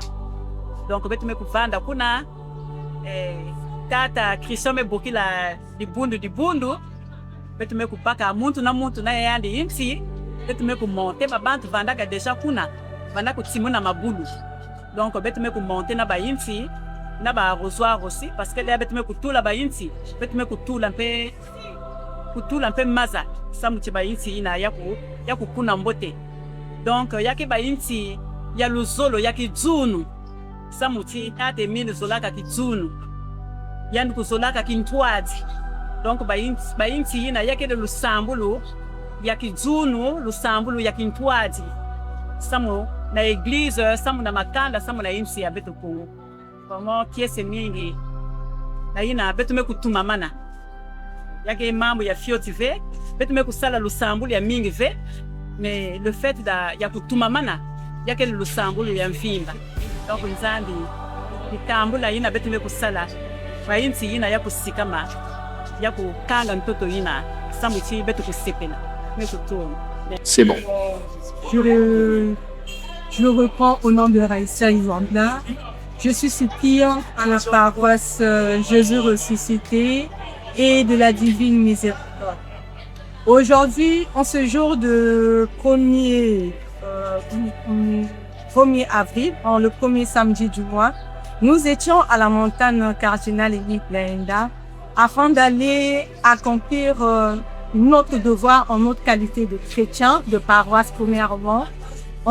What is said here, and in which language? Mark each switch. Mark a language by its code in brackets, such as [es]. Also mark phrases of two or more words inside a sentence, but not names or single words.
[mkw] Donc betme kuvanda kuna tata Christome bokila dibundu betme kupaka muntu na yandi inti betme ku monter babantu vandaka déjà kuna vanda ku timuna mabulu. Donc betme ku monter na bayinti na ba arrosoir aussi [fr] parce que là [mkw] betme ku tula bayinti betme ku tula mpe maza samu ti bayinti ina ya ku kuna mbote. Donc yaki bayinti ya luzolo yaki dzunu samu ti tate mine zolaka ki dzunu yandu kuzolaka ki ntwadi. Donc bayinti ina yaki de lusambulu yaki dzunu lusambulu yaki ntwadi samu na église samu na makanda samu na insi ya betu ku vraiment kiese mingi na ina betu me kutuma mana yake mambo ya fioti ve betu me kusala lusambulu ya mingi ve [fr] mais le fait [mkw] ya kutuma mana yake lusambulu ya mfimba. Donc nzambi nikambula ina betu me kusala ba insi ina ya kusikama ya kukanga ntoto ina samu ti betu kusepela me kutuma. [fr] C'est bon. Je reprends au nom de Raïssa Yvanda. Je suis suppliante à la paroisse Jésus ressuscité et de la Divine Miséricorde. Aujourd'hui, en ce jour de 1er avril, le premier samedi du mois, nous étions à la montagne cardinale Emile Benda afin d'aller accomplir notre devoir en notre qualité de chrétien, de paroisse premièrement.